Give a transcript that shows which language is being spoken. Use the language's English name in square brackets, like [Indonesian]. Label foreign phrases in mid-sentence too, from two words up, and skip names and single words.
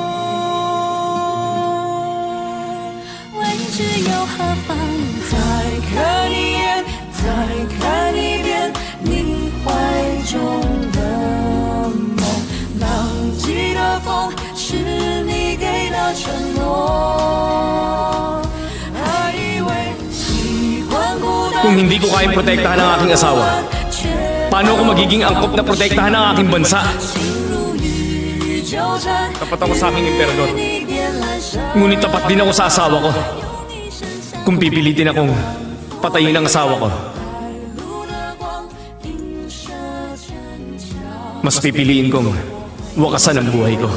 [Chinese] 未知又何妨？再看一眼，再看一遍，你怀中的梦，浪迹的风。是你给的承诺。 [Filipino] Kung hindi ko kayang protektahan ang aking asawa, paano ako magiging angkop na protektahan ang aking bansa? Tapat ako sa aking emperador. Ngunit tapat din ako sa asawa ko. Kung pipilitin akong patayin ang asawa ko, mas pipiliin kong wakasan ang buhay ko.